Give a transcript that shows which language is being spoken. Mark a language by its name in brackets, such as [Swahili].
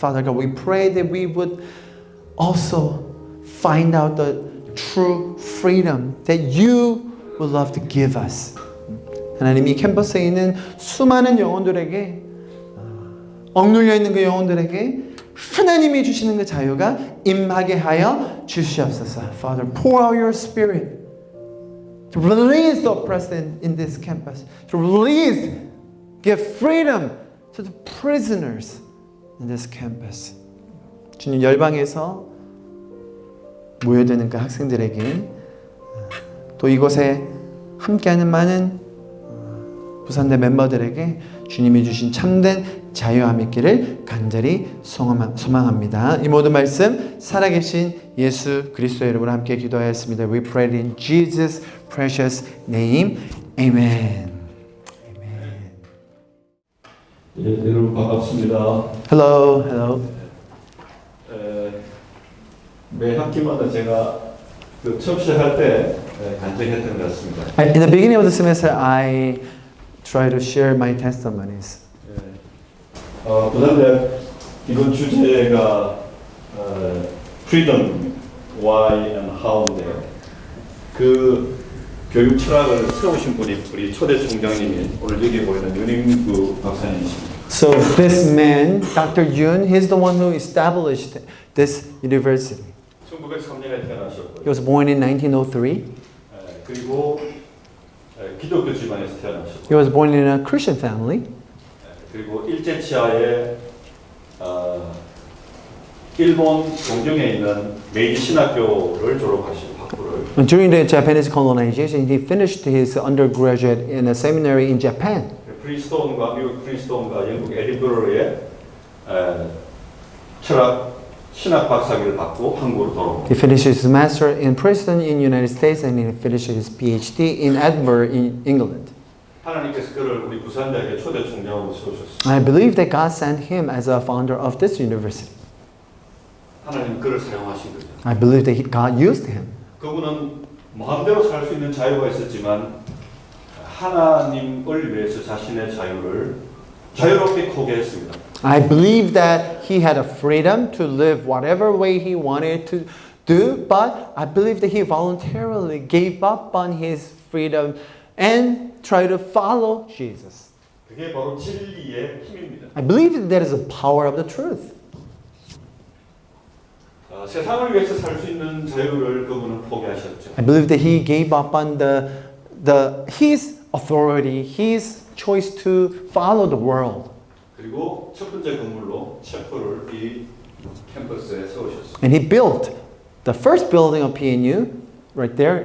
[English] Father God, we pray that we would also find out the true freedom that you would love to give us. [Korean] 하나님, 이 캠퍼스에 있는 수많은 영혼들에게 억눌려 있는 그 영혼들에게 하나님이 주시는 그 자유가 임하게 하여 주시옵소서. [English] Father, pour out your spirit to release the oppressed in this campus, to release, give freedom to the prisoners in this campus. [Korean] 주님, 열방에서 모여드는 그 학생들에게 또 이곳에 함께하는 많은 부산대 멤버들에게 주님이 주신 참된 자유함 있기를 간절히 소망합니다. 이 모든 말씀 살아계신 예수 그리스도의 이름으로 함께 기도하였습니다. [English] We pray in Jesus' precious name. Amen. [Korean] 예, 여러분 반갑습니다. [English] Hello, hello. [Korean] 매 학기마다 제가 그 처음 시작할 때 간증했던 것 같습니다. [English] In the beginning of the semester, I try to share my testimonies. [Korean] 부산대학 이번 주제가 [English] Freedom, Why and How [Korean] 인데요. 그 교육 철학을 세우신 분이 우리 초대 총장님이 오늘 여기 보이는 윤인구 박사님이십니다. [English] So this man, Dr. Yoon, he's the one who established this university. [Korean] 1903년에 태어나셨고요. [English] He was born in 1903. [Korean] 그리고 기독교 집안에서 태어나셨고. [English] He was born in a Christian family. [Korean] 그리고 일제치하에 일본 동경에 있는 메이지 신학교를 졸업하시고 학부를. [English] During the Japanese colonization, he finished his undergraduate in a seminary in Japan. [Korean] 프린스톤과 미국 프린스톤과 영국 에딘버러에 철학 신학 박사학위를 받고 한국으로 돌아옵니다. [English] He finished his master in Princeton in United States and he finished his PhD in Edinburgh in England. [Korean] 하나님께서 그를 우리 부산대학의 초대 총장으로 세우셨습니다. [English] I believe that God sent him as a founder of this university. [Korean] 하나님 그를 사용하신 거죠. [English] I believe that God used him. [Korean] 그분은 마음대로 살 수 있는 자유가 있었지만 하나님을 위해서 자신의 자유를 자유롭게 포기했습니다. [English] I believe that he had a freedom to live whatever way he wanted to do, but I believe that he voluntarily gave up on his freedom and tried to follow Jesus. [Korean] 그게 바로 진리의 힘입니다. [English] I believe that that is the power of the truth. [Korean] 세상을 위해서 살 수 있는 자유를 그분은 포기하셨죠. [English] I believe that he gave up on his authority, his choice to follow the world. [Korean] 그리고 첫 번째 건물로 챕터를 이 캠퍼스에 세우셨습니다. [English] And he built the first building of PNU right there.